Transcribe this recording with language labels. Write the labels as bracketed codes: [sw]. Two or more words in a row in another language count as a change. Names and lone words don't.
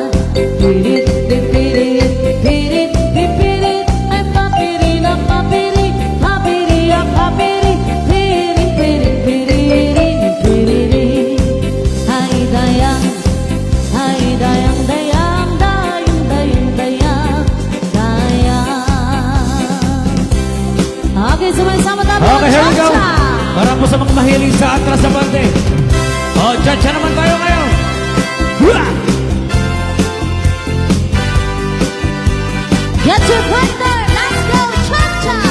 [tl] Pirit pipirit pirit pipirit ay papiri pirit pirit pirit ay dayang Okay, sumay-sama tayo. [en] Okay, here we go. Cha-cha. [tl] Para po sa mga mahilig sa atras sa bante. O, cha-cha naman tayo ngayon. Hua! [en] Get your partner. Let's go, cha-cha.